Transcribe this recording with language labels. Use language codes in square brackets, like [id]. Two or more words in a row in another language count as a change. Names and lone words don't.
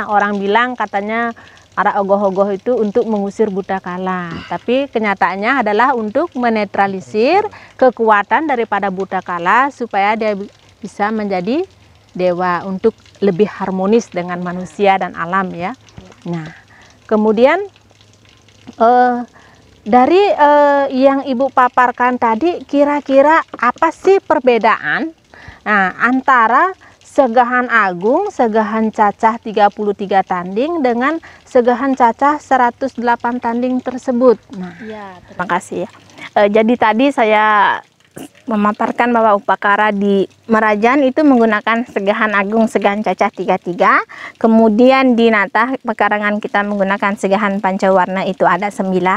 [id] Sepertinya orang bilang katanya Arah ogoh-ogoh itu untuk mengusir buta kala, tapi kenyataannya adalah untuk menetralisir kekuatan daripada buta kala supaya dia bisa menjadi dewa untuk lebih harmonis dengan manusia dan alam ya. Nah, kemudian dari yang Ibu paparkan tadi, kira-kira apa sih perbedaan antara Segahan Agung, Segahan Cacah 33 tanding dengan Segahan Cacah 108 tanding tersebut? Nah, ya, terima kasih ya. Jadi tadi saya memaparkan bahwa upakara di Merajan itu menggunakan Segahan Agung, Segahan Cacah 33. Kemudian di Natah pekarangan kita menggunakan Segahan Pancawarna, itu ada 9.